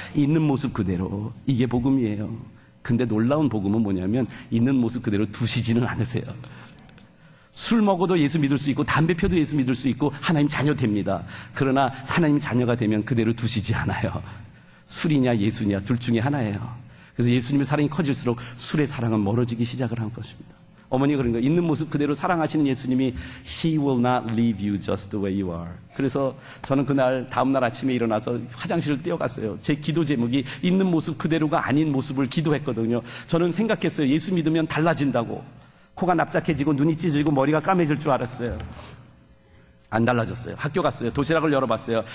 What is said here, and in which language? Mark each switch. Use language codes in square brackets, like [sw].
[ko] 있는 모습 그대로. 이게 복음이에요. 근데 놀라운 복음은 뭐냐면 있는 모습 그대로 두시지는 않으세요. 술 먹어도 예수 믿을 수 있고 담배 펴도 예수 믿을 수 있고 하나님 자녀 됩니다. 그러나 하나님 자녀가 되면 그대로 두시지 않아요. 술이냐 예수냐 둘 중에 하나예요. 그래서 예수님의 사랑이 커질수록 술의 사랑은 멀어지기 시작을 한 것입니다. 어머니가 그런 거예요. 있는 모습 그대로 사랑하시는 예수님이 [en] He will not leave you just the way you are. [ko] 그래서 저는 그날 다음날 아침에 일어나서 화장실을 뛰어갔어요. 제 기도 제목이 있는 모습 그대로가 아닌 모습을 기도했거든요. 저는 생각했어요. 예수 믿으면 달라진다고. 코가 납작해지고 눈이 찢어지고 머리가 까매질 줄 알았어요. 안 달라졌어요. 학교 갔어요. 도시락을 열어봤어요.